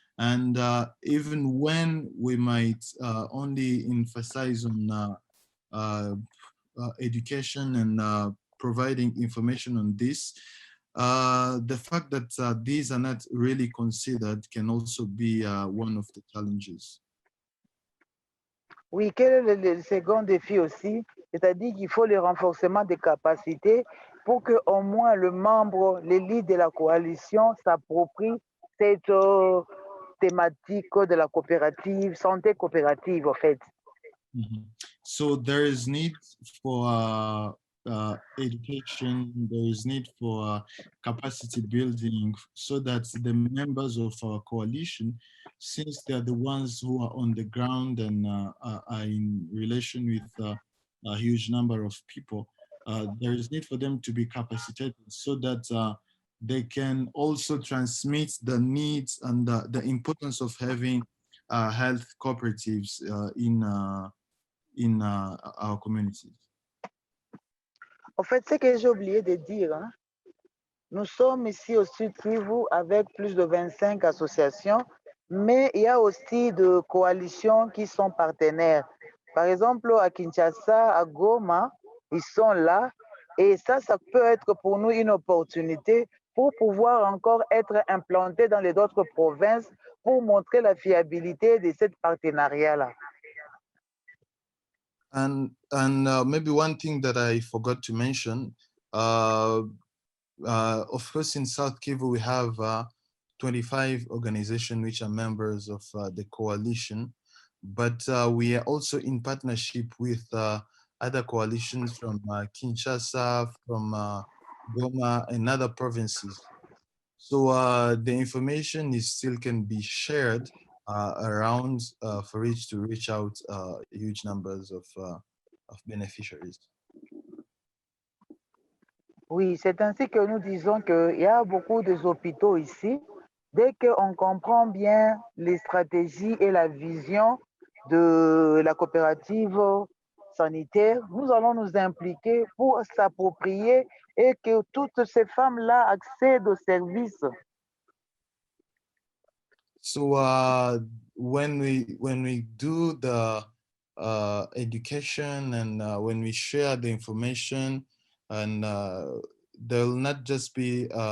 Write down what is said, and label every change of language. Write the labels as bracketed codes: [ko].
[en] And even when we might only emphasize on education and providing information on this, the fact that these are not really considered can also be one of the challenges. [fr] Oui, quel est le second défi aussi? C'est-à-dire qu'il faut le renforcement des capacités pour que au moins les leaders de la coalition s'approprient cette thématique de la coopérative, santé coopérative en fait. Mm-hmm. [en] So there is need for education, there is need for capacity building so that the members of our coalition, since they're the ones who are on the ground and are in relation with a huge number of people, there is need for them to be capacitated so that they can also transmit the needs and the importance of having health cooperatives in our communities. [fr] En fait, ce que j'ai oublié de dire, hein, nous sommes ici au Sud Kivu avec plus de 25 associations, mais il y a aussi des coalitions qui sont partenaires. Par exemple, à Kinshasa, à Goma, ils sont là. Et ça peut être pour nous une opportunité pour pouvoir encore être implantés dans les autres provinces pour montrer la fiabilité de ce partenariat-là. [en] And maybe one thing that I forgot to mention, of course, in South Kivu, we have 25 organizations which are members of the coalition, but we are also in partnership with other coalitions from Kinshasa, from Goma, and other provinces. So the information still can be shared around for it to reach out huge numbers of beneficiaries. [fr] Oui, c'est ainsi que nous disons qu'il y a beaucoup d'hôpitaux ici Dès qu'on comprend bien les stratégies et la vision de la coopérative sanitaire, nous allons nous impliquer pour s'approprier et que toutes ces femmes-là accèdent aux services. [en] So when we do the education and when we share the information, and there will not just be